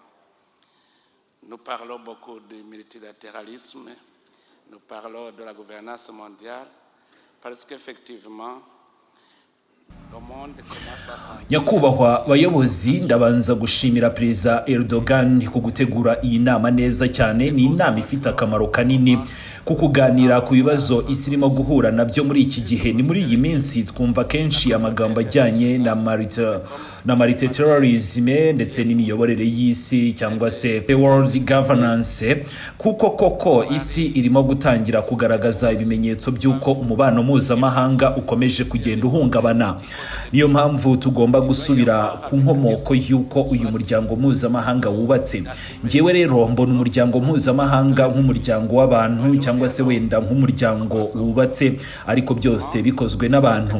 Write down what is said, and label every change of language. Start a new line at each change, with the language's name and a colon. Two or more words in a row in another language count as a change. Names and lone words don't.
French: Nous parlons beaucoup du multilatéralisme, nous parlons de la gouvernance mondiale, parce qu'effectivement, le monde commence à s'en...
Kinyarwanda: Nyakubahwa bayobozi, ndabanza gushimira Perezida Erdogan ku gutegura iyi nama neza cyane. Ni inama ifite akamaro kanini kukuganira ku bibazo isi irimo guhura nabyo muri iki gihe. Ni muri iyi minsi twumva kenshi amagambo ajyanye na multilateralism ndetse n'imiyoborere y'isi cyangwa se
English: the world governance,
Kinyarwanda: kuko koko isi irimo gutangira kugaragaza ibimenyetso by'uko umubano mpuzamahanga ukomeje kugenda uhungabana. Niyo mpamvu tugomba gusubira ku nkomoko y'uko uyu muryango mpuzamahanga wubatse. Ngewe rero mbona umuryango mpuzamahanga nk'umuryango w'abantu cyangwa se wenda nk'umuryango wubatse ariko byose bikozwe n'abantu.